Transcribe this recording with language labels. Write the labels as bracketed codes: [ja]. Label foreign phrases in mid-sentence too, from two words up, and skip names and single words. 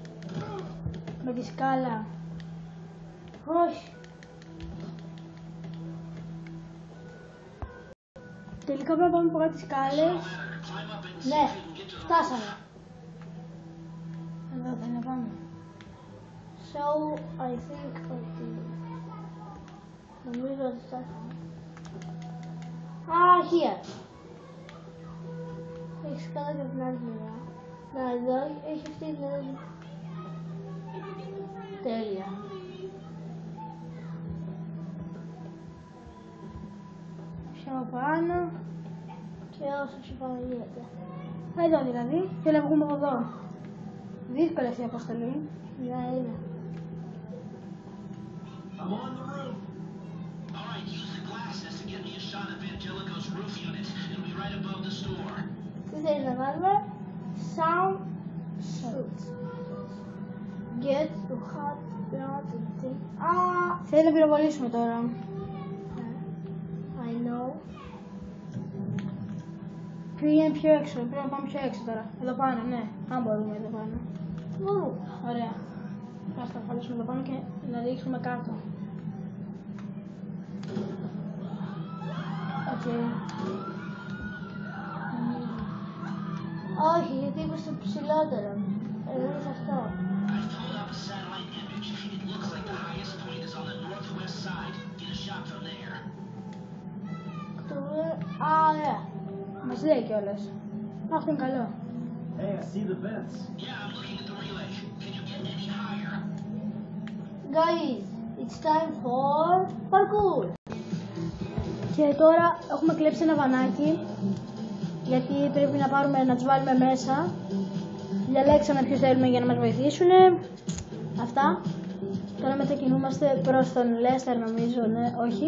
[el] Με τη σκάλα. Όχι. Τελικά πρέπει να πάμε από κάτω τις σκάλες. Ναι, φτάσαμε. Εδώ θέλει να πάμε. [en] So, I think ότι... [el] Νομίζω ότι φτάσαμε. Α, here. Έχεις καλά και την άλλη μεριά. Να, εδώ έχει αυτή την άλλη. Τέλεια. Πιο πάνω. Και όσο σου πάνω γίνεται. Εδώ δηλαδή. Και να βγούμε από εδώ. Δύσκολη αυτή η αποστολή. Ναι, είναι. [en] I'm on the roof. All right, use the glasses to get me a shot of Angelico's roof unit. It'll be right above the store. [el] Τι θέλεις να κάνουμε? [en] Sound shoot. Get to hot ground and think. [el] Α, Θέλει να πυροβολήσουμε τώρα. [en] I know. [el] Πήγαινε πιο έξω. Πρέπει να πάμε πιο έξω τώρα. Εδώ πάνω, ναι. Αν μπορούμε εδώ πάνω. Μπορούμε. Ωραία. Ας τα βάλουμε εδώ πάνω και να ρίξουμε κάτω. Οκ. Όχι, γιατί είμαι στο ψηλότερο. Εγώ είμαι σε αυτό. [en] I pulled up a satellite image. It looks like the highest point is on the northwest side. Get a shot from there. [el] Α, ωραία. Μας λέει κιόλας. Αυτό είναι καλό. [en] Hey, I see the vents. Yeah, I'm looking at the relay. Can you get any higher? Guys, It's time for parkour. [el] Και τώρα έχουμε κλέψει ένα βανάκι, γιατί πρέπει να τους βάλουμε μέσα. Διαλέξαμε ποιους θέλουμε για να μας βοηθήσουν. Αυτά. Τώρα μετακινούμαστε προς τον Λέστερ, νομίζω, ναι, όχι.